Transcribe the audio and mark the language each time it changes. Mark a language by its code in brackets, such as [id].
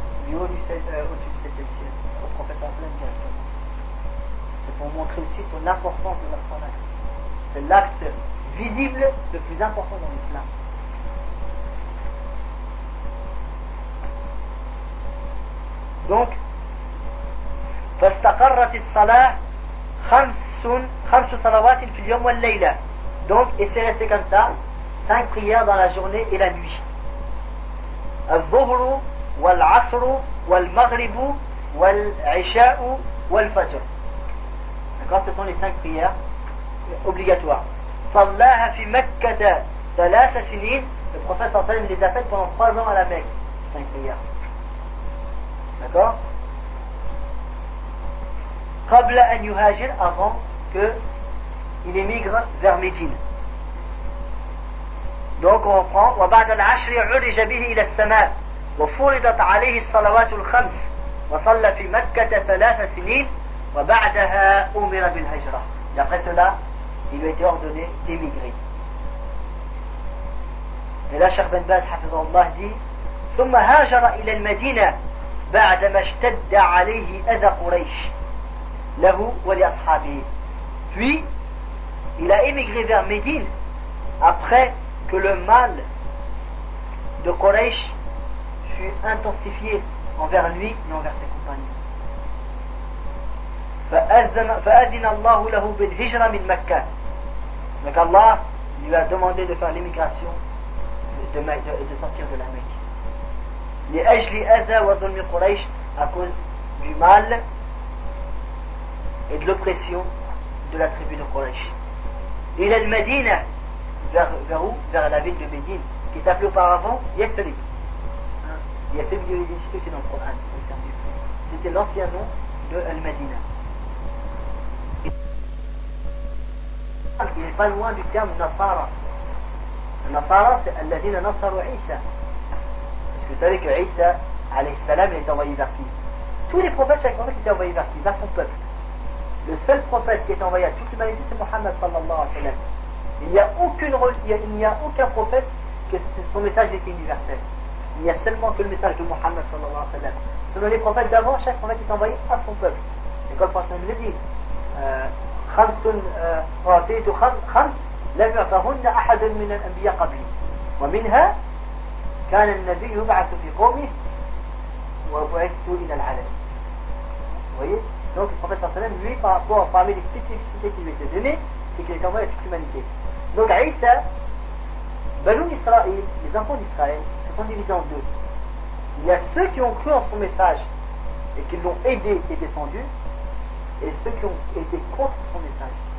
[fr] Au-dessus de cette ciel, au prophète Hassan directement. C'est pour montrer aussi son importance de la salat. C'est l'acte visible le plus important dans l'islam. Donc [ar] فاستقرت الصلاة خمس صلوات في اليوم والليلة. [fr] Donc, et c'est resté comme ça, cinq prières dans la journée et la nuit. [ar] الظهر والعصر والمغرب والعشاء والفجر. [fr] D'accord, ce sont les cinq prières obligatoires. [ar] صلاها في مكة ثلاث سنين. [fr] Le prophète [ar] صلى الله عليه وسلم [fr] les a faites pendant trois ans à la Mecque. Cinq prières. D'accord. [ar] قبل أن يهاجر, [fr] avant que il émigre vers Médine. Donc on reprend. [ar] وبعد العشر عرج به إلى السماء وفرضت عليه الصلوات الخمس وصلى في مكة ثلاث سنين وبعدها أمر بالهجرة. [fr] Et après cela, il lui a été ordonné d'émigrer. Et là, Cheikh Ben Baz, hafizahullah, dit: [ar] ثم هاجر إلى المدينة بعدما اشتد عليه أذى قريش له ولأصحابه. [fr] Puis, il a émigré vers Médine après que le mal de Quraysh fut intensifié envers lui et envers ses compagnons. [ar] فأذن الله له بالهجرة من مكة. [fr] Donc Allah lui a demandé de faire l'émigration de sortir de la Mecque. [ar] لأجل أذى وظلم قريش, [fr] à cause du mal et de l'oppression de la tribu de Quraysh. [ar] إلى المدينة. [fr] Vers où? Vers la ville de Médine, qui s'appelait auparavant Yathrib. Yathrib, il est cité aussi dans le Coran. C'était l'ancien nom de Al-Madina. Il n'est pas loin du terme Nasara. Nasara, c'est Al-Ladina Nasaru Isa. Parce que vous savez que Isa, alayhi salam, est envoyé vers qui? Tous les prophètes, chaque prophète, étaient envoyés vers qui? Vers son peuple. Le seul prophète qui est envoyé à toute l'humanité, c'est Mohammed sallallahu alayhi wa sallam. Il n'y a aucun prophète que son message était universel. Il n'y a seulement que le message de Mohammed sallallahu alayhi wa sallam. Selon les prophètes d'avant, chaque prophète est envoyé à son peuple. Et comme le prophète le dit, [ar] خَمْسٌ رَاتَيْتُ خَمْسٌ لَمْ يَعْتَهُنَّ أَحَدٌ مِنَ الْأَنْبِيَ قَبْلِ وَمِنْهَا كَانَ النَّبِيُّ يُبْعَثُ فِي قَوْمِهِ وَبُعِثُ إِلَى الْعَالَمِ. [fr] Vous voyez ? Donc le prophète sallallahu alayhi wa sallam, lui, parmi les spécificités qui lui étaient données, c'est qu'il est envoyé à toute l'humanité. Donc Isa, Banu Israël, les enfants d'Israël, se sont divisés en deux. Il y a ceux qui ont cru en son message et qui l'ont aidé et défendu, et ceux qui ont été contre son message.